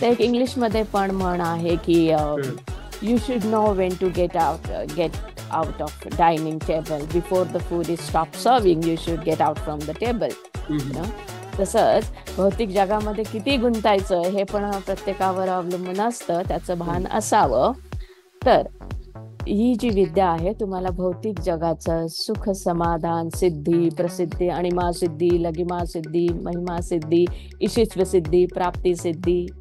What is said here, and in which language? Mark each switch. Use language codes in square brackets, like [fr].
[mr] तर एक इंग्लिशमध्ये पण म्हण आहे की हं. [en] You should know when to get out of dining table before the food is stop serving, you should get out from the table. हं, हं. [mr] तसंच भौतिक जगामध्ये किती गुंतायचं हे पण प्रत्येकावर अवलंबून असतं, त्याचं भान असावं. तर ही जी विद्या आहे तुम्हाला भौतिक जगाचं सुख, समाधान, सिद्धी, प्रसिद्धी, अणिमा सिद्धी, लगिमा सिद्धी, महिमा सिद्धी, इशित्व सिद्धी, प्राप्ती सिद्धी,